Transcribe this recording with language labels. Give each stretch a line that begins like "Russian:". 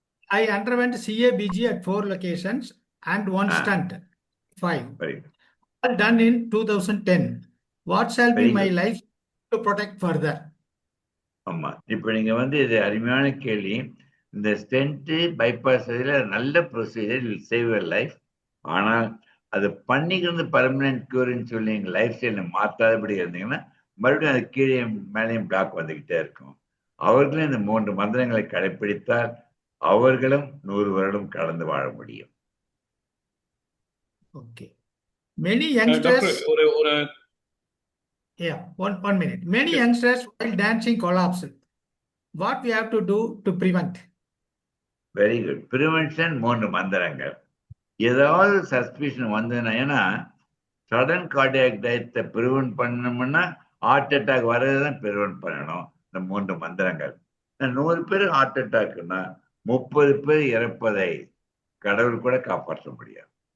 English: I underwent CABG at 4 locations and 1 stunt, 5. All done in 2010. What shall be my life to protect further?
Tamil: ஆமா, இப்ப நீங்க இது அருமையான கேள்வி. இந்த ஸ்டென்ட் பைபாஸ் நல்ல procedure,
English: Will save your life.
Tamil: ஆனால் அது பண்ணிக்கிறது பர்மனன்ட் கியூர்னு சொல்லி எங்க லைஃப் ஸ்டைல மாற்றாதபடி இருந்தீங்கன்னா மறுபடியும் அது கீழே மேலேயும் பிளாக் வந்துகிட்டே இருக்கும். அவர்களும் இந்த 3 மந்திரங்களை கடைபிடித்தால் அவர்களும் 100 வருடம் கடந்து வாழ முடியும்.
English: Okay. Many youngsters. One minute. Many youngsters while dancing collapse. What we have to do to prevent? Very good.
Tamil: Prevention 3 மந்திரங்கள். ஏதாவது சஸ்பிஷன் வந்ததுன்னா, ஏன்னா சடன் கார்டியாக் டெத்தை ப்ரிவென்ட் பண்ணணும்னா ஹார்ட் அட்டாக் வர்றதுதான் ப்ரிவென்ட் பண்ணணும். இந்த 3 மந்திரங்கள். 100 பேர் ஹார்ட் அட்டாக்னா 30 பேர் இறப்பதை கடவுள் கூட காப்பாற்ற முடியாது.